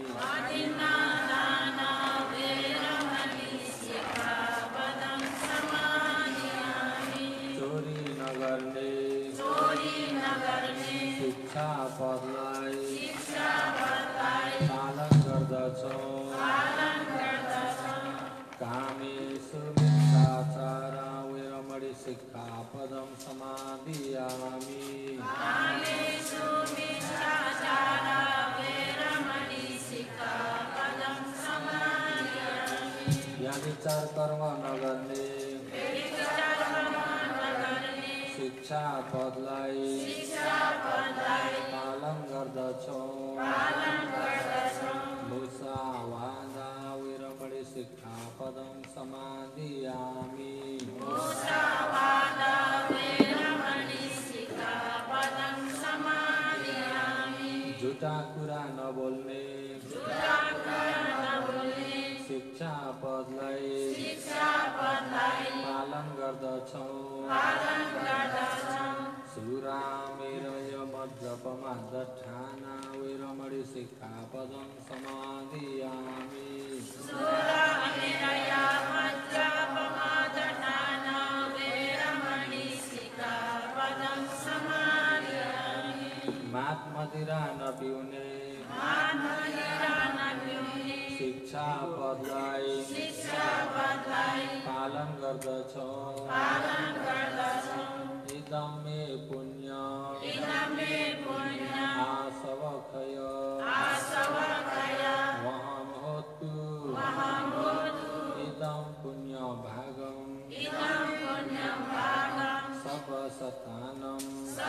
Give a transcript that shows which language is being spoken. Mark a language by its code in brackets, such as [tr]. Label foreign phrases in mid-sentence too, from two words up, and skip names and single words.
[ne] चोरी नगर्ने शिक्षापदलाई पालन गर्दछौँ। [pi] कामेषु मिथ्याचारा वीरमणि सिक्खापदं समादयामि। [ne] व्यभिचार कर्म नगर्ने शिक्षापदलाई पालन गर्दछौँ। [pi] मुसावादा वीरमणि सिक्खापदं समादयामि। [ne] झुटा कुरा नबोल्ने शिक्षापदलाई पालन गर्दछौँ। [pi] सुरामेरय मद्यपमादठाना वीरमणि सिक्खापदं समादयामि। [ne] मात मदिरा न पिउने शिक्षापदलाई पालन गर्दछौँ। [pi] इदं मे पुण्यम् आसवखय वहं होतु इदं पुण्यभागम् सर्वसतानं